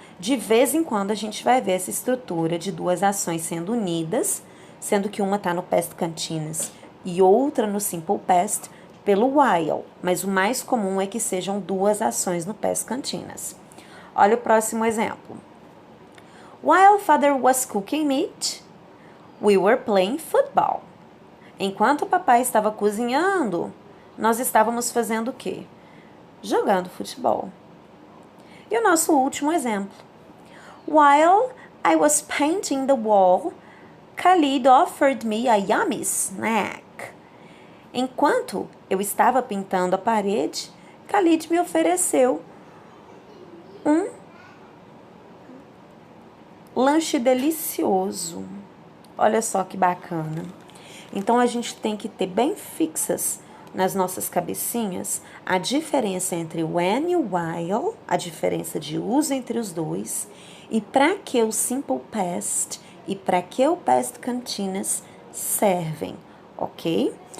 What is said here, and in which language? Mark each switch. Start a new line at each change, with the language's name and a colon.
Portuguese: De vez em quando a gente vai ver essa estrutura de duas ações sendo unidas, sendo que uma tá no past continuous e outra no simple past, pelo while, mas o mais comum é que sejam duas ações no past continuous. Olha o próximo exemplo.
English: While father was cooking meat, we were playing football.
Portuguese: Enquanto o papai estava cozinhando, nós estávamos fazendo o quê? Jogando futebol. E o nosso último exemplo.
English: While I was painting the wall, Khalid offered me a yummy snack.
Portuguese: Enquanto eu estava pintando a parede, Khalid me ofereceu um lanche delicioso. Olha só que bacana. Então, a gente tem que ter bem fixas nas nossas cabecinhas a diferença entre when e while, a diferença de uso entre os dois, e para que o simple past e para que o past continuous servem, ok?